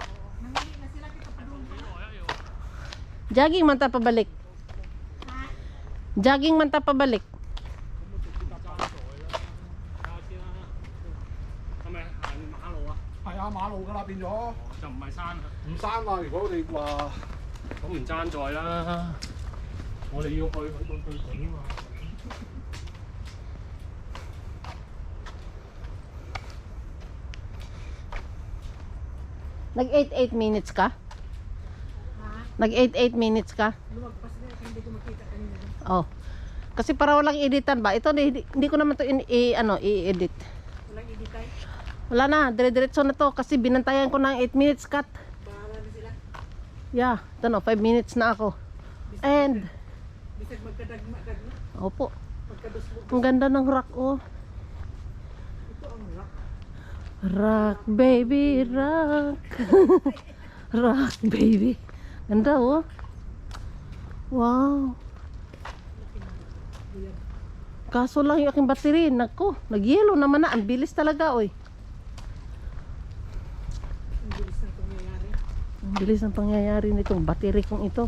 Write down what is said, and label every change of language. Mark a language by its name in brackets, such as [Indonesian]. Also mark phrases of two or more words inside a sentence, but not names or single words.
[Cebuano] Jogging man ta pabalik. Jogging man ta pabalik. [Cantonese] 係咪行馬路啊？係啊，馬路㗎啦，變咗就唔係山啊？唔山啊！如果你話咁唔爭在啦，我哋要去頂啊嘛。 [Filipino] Nag 8 minutes ka? Ha? Nag 8 minutes ka? Lumagpas na hindi ko makita kanina. Oh. Kasi para walang editan ba? Ito hindi ko naman to i-edit. Walang editay. Wala na, dire-diretso na to kasi binantayan ko ng 8 minutes cut. Bahala na sila. Yeah, ito no, 5 minutes na ako. And [Cebuano] Bisag magkadagma-dagma. [Filipino] opo, [Cebuano] Magkadusbog. [Filipino] ang ganda ng rock oh. Ito ang rock. [English] Rock baby, rock. Rock baby. [Filipino] Ganda oh. Wow. Kaso lang yung aking battery, nako, nag-yellow naman na, ang bilis talaga oy. Ang bilis na pangyayari. Ang bilis ng pangyayari nitong battery kong ito.